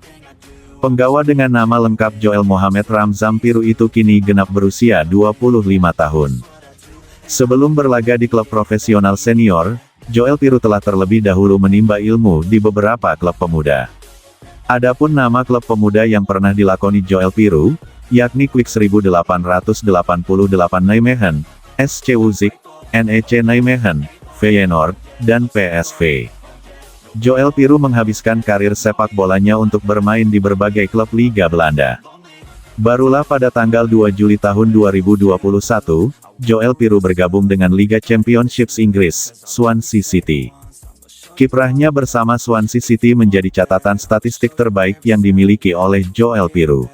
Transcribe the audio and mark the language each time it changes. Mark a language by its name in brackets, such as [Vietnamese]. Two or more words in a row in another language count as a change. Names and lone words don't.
[Indonesian] Penggawa dengan nama lengkap Joel Mohamed Ramzan Piroe itu kini genap berusia 25 tahun. Sebelum berlaga di klub profesional senior, Joel Piroe telah terlebih dahulu menimba ilmu di beberapa klub pemuda. Adapun nama klub pemuda yang pernah dilakoni Joel Piroe, yakni Kwik 1888 Nijmegen, SC Uzik, NEC Nijmegen, Feyenoord, dan PSV. Joel Piroe menghabiskan karir sepak bolanya untuk bermain di berbagai klub Liga Belanda. Barulah pada tanggal 2 Juli tahun 2021, Joel Piroe bergabung dengan Liga Championships Inggris, Swansea City. Kiprahnya bersama Swansea City menjadi catatan statistik terbaik yang dimiliki oleh Joel Piroe.